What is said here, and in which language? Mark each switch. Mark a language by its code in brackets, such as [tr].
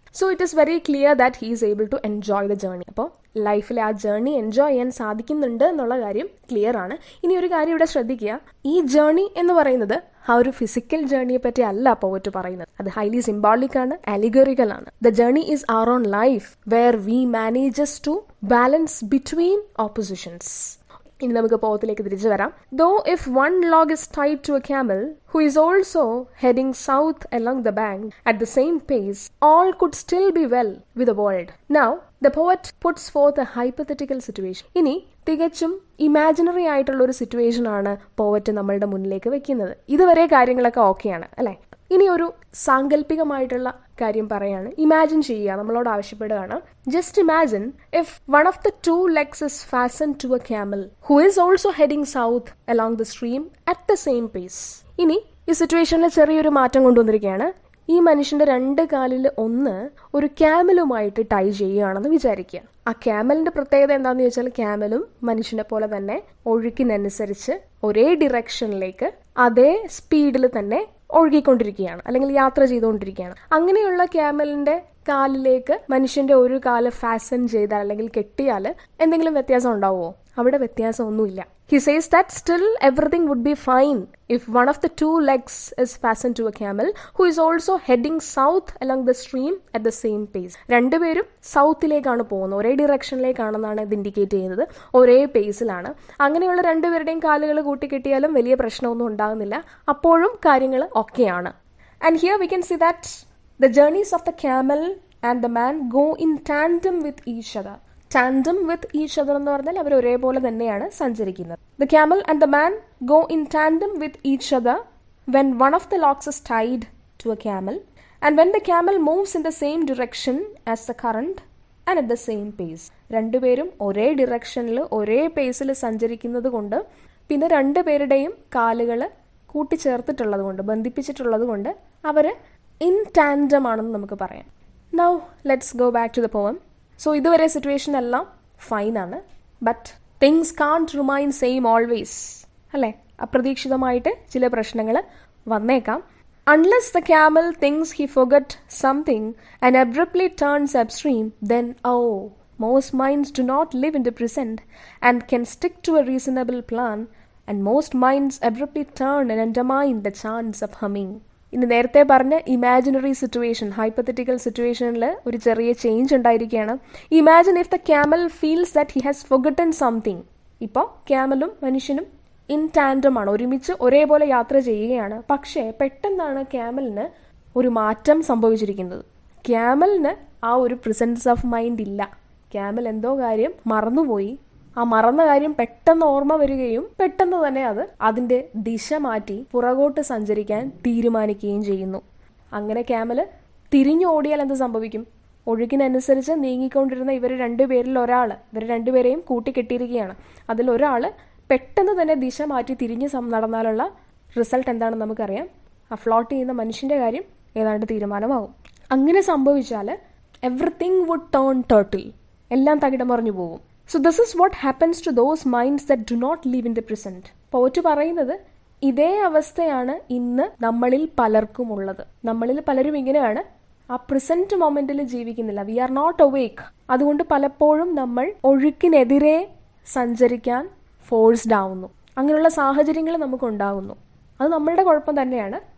[en] So it is very clear that he is able to enjoy the journey. [ml] അപ്പോൾ ലൈഫിൽ ആ journey enjoy ചെയ്യാൻ സാധിക്കുന്നുണ്ട് എന്നുള്ള കാര്യം ക്ലിയർ ആണ്. ഇനി ഒരു കാര്യം ഇവിടെ ശ്രദ്ധിക്കുക, ഈ ജേർണി എന്ന് പറയുന്നത് ആ ഒരു ഫിസിക്കൽ ജേർണിയെ പറ്റി അല്ല പോവറ്റ് പറയുന്നത്. അത് ഹൈലി സിംബോളിക് ആണ്, അലിഗറിക്കൽ ആണ്. [en] The journey is our own life where we manages to balance between oppositions. [ml] ഇനി നമുക്ക് പോവത്തിലേക്ക് തിരിച്ചു വരാം. [en] Though if one log is tied to a camel who is also heading south along the bank at the same pace, all could still be well with the world. Now, the poet puts forth a hypothetical situation. [ml] ഇനി തികച്ചും imaginary ആയിട്ടുള്ള ഒരു situation ആണ് പോവറ്റ് നമ്മളുടെ മുന്നിലേക്ക് വെക്കുന്നത്. ഇതുവരെ കാര്യങ്ങളൊക്കെ ഓക്കെയാണ് അല്ലെ? ഇനി ഒരു സാങ്കല്പികമായിട്ടുള്ള കാര്യം പറയാണ്. ഇമാജിൻ ചെയ്യുക, നമ്മളോട് ആവശ്യപ്പെടുകയാണ്. [en] Just imagine if one of the 2 legs is fastened to a camel who is also heading south along the stream at the same pace. [ml] ഇനി ഈ സിറ്റുവേഷനിൽ ചെറിയൊരു മാറ്റം കൊണ്ടുവന്നിരിക്കുകയാണ്. ഈ മനുഷ്യന്റെ 2 കാലിൽ ഒന്ന് ഒരു ക്യാമലുമായിട്ട് ടൈ ചെയ്യുകയാണെന്ന് വിചാരിക്കുക. ആ ക്യാമലിന്റെ പ്രത്യേകത എന്താണെന്ന് ചോദിച്ചാൽ, ക്യാമലും മനുഷ്യനെ പോലെ തന്നെ ഒഴുക്കിനനുസരിച്ച് ഒരേ ഡിറക്ഷനിലേക്ക് അതേ സ്പീഡിൽ തന്നെ ഒഴുകിക്കൊണ്ടിരിക്കുകയാണ്, അല്ലെങ്കിൽ യാത്ര ചെയ്തുകൊണ്ടിരിക്കുകയാണ്. അങ്ങനെയുള്ള ക്യാമലിന്റെ കാലിലേക്ക് മനുഷ്യന്റെ ഒരു കാല് ഫാസൻ ചെയ്താൽ അല്ലെങ്കിൽ കെട്ടിയാൽ എന്തെങ്കിലും വ്യത്യാസം ഉണ്ടാവുമോ? അവിടെ വ്യത്യാസമൊന്നുമില്ല. [en] He says that still everything would be fine if one of the two legs is fastened to a camel who is also heading south along the stream at the same pace. [ml] രണ്ടുപേരും സൗത്തിലേക്കാണ് പോകുന്നത്, ഒരേ ഡിറക്ഷനിലേക്കാണെന്നാണ് ഇത് indicate ചെയ്യുന്നത്, ഒരേ പേസിലാണ്. അങ്ങനെയുള്ള രണ്ടുപേരുടെയും കാലുകൾ കൂട്ടിക്കെട്ടിയാലും വലിയ പ്രശ്നമൊന്നും ഉണ്ടാകുന്നില്ല, അപ്പോഴും കാര്യങ്ങൾ ഓക്കെയാണ്. [en] And here we can see that the journeys of the camel and the man go in tandem with each other. [ml] Tandem with each other എന്ന് പറഞ്ഞാൽ അവർ ഒരേപോലെ തന്നെയാണ് സഞ്ചരിക്കുന്നത്. [en] The camel and the man go in tandem with each other when one of the locks is tied to a camel and when the camel moves in the same direction as the current and at the same pace. [ml] രണ്ടുപേരും ഒരേ ഡിറക്ഷനിൽ ഒരേ പേസിൽ സഞ്ചരിക്കുന്നത് കൊണ്ട്, പിന്നെ രണ്ടുപേരുടെയും കാലുകൾ കൂട്ടിച്ചേർത്തിട്ടുള്ളത് കൊണ്ട്, ബന്ധിപ്പിച്ചിട്ടുള്ളത് കൊണ്ട് അവർ ഇൻ ടാൻഡം ആണെന്ന് നമുക്ക് പറയാം. [en] Now let's go back to the poem. [ml] So ഇതുവരെ സിറ്റുവേഷൻ എല്ലാം ഫൈനാണ്, [en] But things can't remain same always, അല്ലേ? [ml] അപ്രതീക്ഷിതമായിട്ട് ചില പ്രശ്നങ്ങൾ വന്നേക്കാം. [en] Unless the camel thinks he forgot something and abruptly turns upstream, then most minds do not live in the present and can stick to a reasonable plan, and most minds abruptly turn and undermine the chance of humming. [ml] ഇനി നേരത്തെ പറഞ്ഞ imaginary situation, hypothetical സിറ്റുവേഷനിൽ ഒരു ചെറിയ change ഉണ്ടായിരിക്കുകയാണ്. [en] Imagine if the camel feels that he has forgotten something. [ml] ഇപ്പോൾ ക്യാമലും മനുഷ്യനും in tandem ആണ്, ഒരുമിച്ച് ഒരേപോലെ യാത്ര ചെയ്യുകയാണ്. പക്ഷേ പെട്ടെന്നാണ് ക്യാമലിന് ഒരു മാറ്റം സംഭവിച്ചിരിക്കുന്നത്. ക്യാമലിന് ആ ഒരു പ്രസൻസ് ഓഫ് മൈൻഡ് ഇല്ല. ക്യാമൽ എന്തോ കാര്യം മറന്നുപോയി. ആ മറന്ന കാര്യം പെട്ടെന്ന് ഓർമ്മ വരികയും പെട്ടെന്ന് തന്നെ അത് അതിൻ്റെ ദിശ മാറ്റി പുറകോട്ട് സഞ്ചരിക്കാൻ തീരുമാനിക്കുകയും ചെയ്യുന്നു. അങ്ങനെ ക്യാമല് തിരിഞ്ഞു ഓടിയാൽ എന്ത് സംഭവിക്കും? ഒഴുകിനനുസരിച്ച് നീങ്ങിക്കൊണ്ടിരുന്ന ഇവർ രണ്ടുപേരെയും കൂട്ടിക്കെട്ടിയിരിക്കുകയാണ്. അതിലൊരാൾ പെട്ടെന്ന് തന്നെ ദിശ മാറ്റി തിരിഞ്ഞ് നടന്നാലുള്ള റിസൾട്ട് എന്താണെന്ന് നമുക്കറിയാം. ആ ഫ്ലോട്ട് ചെയ്യുന്ന മനുഷ്യൻ്റെ കാര്യം ഏതാണ്ട് തീരുമാനമാകും. അങ്ങനെ സംഭവിച്ചാൽ [en] everything would turn turtle, [ml] എല്ലാം തകിടം മറിഞ്ഞു പോകും. [en] So this is what happens to those minds that do not live in the present. [ml] Pat പറയുന്നത് ഇതേ അവസ്ഥയാണ് ഇന്ന് നമ്മളിൽ പലർക്കും ഉള്ളത്. നമ്മളിൽ പലരും ഇങ്ങനെയാണ്, ആ പ്രസന്റ് മൊമെന്റിൽ ജീവിക്കുന്നില്ല. [en] We are not awake. [ml] അതുകൊണ്ട് പലപ്പോഴും നമ്മൾ ഒഴുക്കിനെതിരെ സഞ്ചരിക്കാൻ ഫോഴ്സ്ഡ് ആവുന്നു. അങ്ങനെയുള്ള സാഹചര്യങ്ങൾ നമുക്കുണ്ടാകുന്നു. അത് നമ്മളുടെ കുഴപ്പം തന്നെയാണ്.